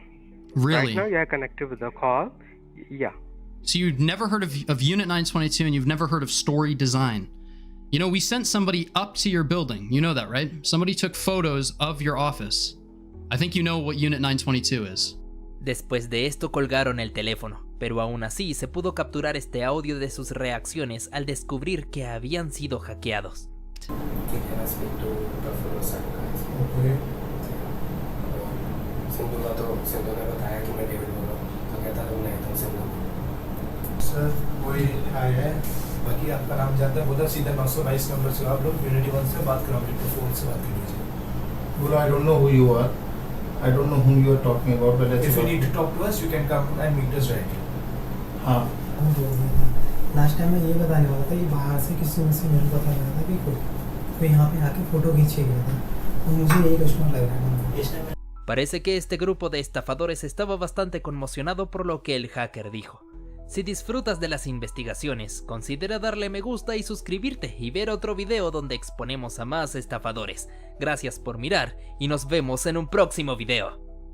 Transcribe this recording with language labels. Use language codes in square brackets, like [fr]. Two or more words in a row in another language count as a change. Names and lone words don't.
[en] Really? Right now you are connected with the call. Yeah. So you've never heard of Unit 922, and you've never heard of Story Design. You know, we sent somebody up to your building. You know that, right? Somebody took photos of your office. I think you know what Unit 922 is. [es] Después de esto colgaron el teléfono, pero aún así se pudo capturar este audio de sus reacciones al descubrir que habían sido hackeados. [hi] सर वही आया है बाकी आपका नाम जानता है बोला सीधा 922 नंबर से आप लोग यूनिटी 1 से बात करो अपने फोन से बात कर लीजिए बोला [en] I don't know who you are I don't know whom you are talking about but if you need to talk to us you can come and meet us directly [hi] हाँ [en] last time [hi] मैं ये बताने वाला था कि बाहर से किसी से मेरे को पता लगा था कि कोई यहाँ पे आके फोटो खींचे गया था और मुझे यही कस्टमर लग रहा है. [es] Parece que este grupo de estafadores estaba bastante conmocionado por lo que el hacker dijo. Si disfrutas de las investigaciones, considera darle me gusta y suscribirte y ver otro video donde exponemos a más estafadores. Gracias por mirar y nos vemos en un próximo video.